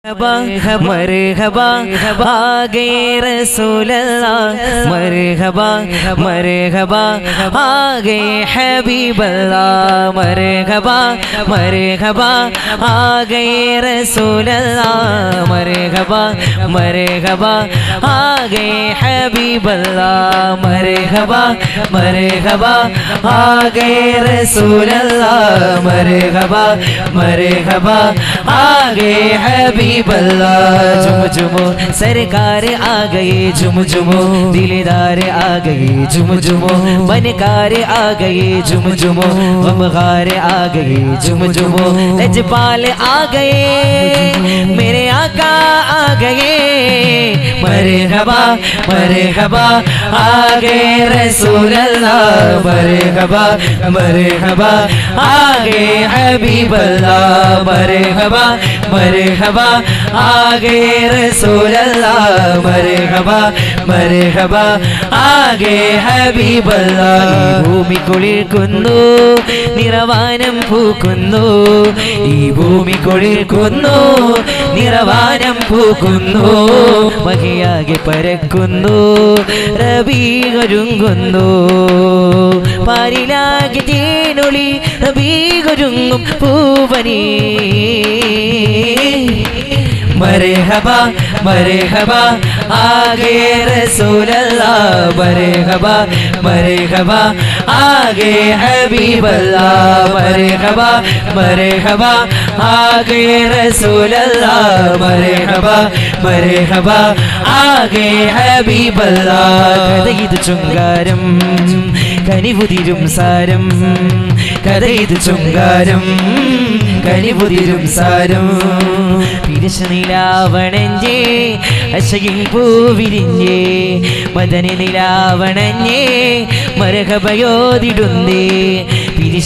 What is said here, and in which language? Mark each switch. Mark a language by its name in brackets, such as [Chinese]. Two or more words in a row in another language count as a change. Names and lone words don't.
[Hindi] मरहबा आ गए रसूलल्लाह मरहबा मरहबा आ गए हबीबल्लाह मरहबा मरहबा आ गए रसूलल्लाह मरहबा मरहबा आ गए हबीबल्लाह मरहबा मरहबा आ गए रसूलल्लाह मरहबा मरहबा आ गए हबीब झुम झुमो सरकार आ गए झुम झुमो दिलदार आ गए झुम झुमो बनकार आ गए झुम झुमो गमगार आ गए झुम झुमो लजपाल आ गए मेरे आका आ गए मरहबा मरहबा आ गए रसूल अल्लाह मरहबा मरहबा आ गए हबीब अल्लाह मरहबा मरहबा आ गए रसूल अल्लाह मरहबा मरहबा आ गए हबीब अल्लाह [Malayalam] ഭൂമി കുളിർക്കുന്നു നിറവാനം പൂക്കുന്നു ഈ ഭൂമി കുളിർക്കുന്നു നിറവാനം പൂക്കുന്നു മഹിയാകെ പരക്കുന്നു റബീ ഒരുങ്ങുന്നു പാരിലാകെ തേനൊളി റബീ ഒരുങ്ങും പൂവനീ [Hindi] मरहबा मरहबा आ गए रसूल अल्लाह मरहबा मरहबा आ गए हबीब अल्लाह मरहबा मरहबा आ गए रसूल अल्लाह मरहबा मरहबा आ गए हबीब अल्लाह [Malayalam] കഥയിത് ചുങ്കാരം കനിവുതിരും സാരം കഥയിത് ചുങ്കാരം കനിവുതിരും സാരം നിലാവണഞ്ഞേ അശകിൻ പൂവിരിഞ്ഞേ മദന നിലാവണഞ്ഞേ മരഹബയോതിടുന്നേ പിരിശ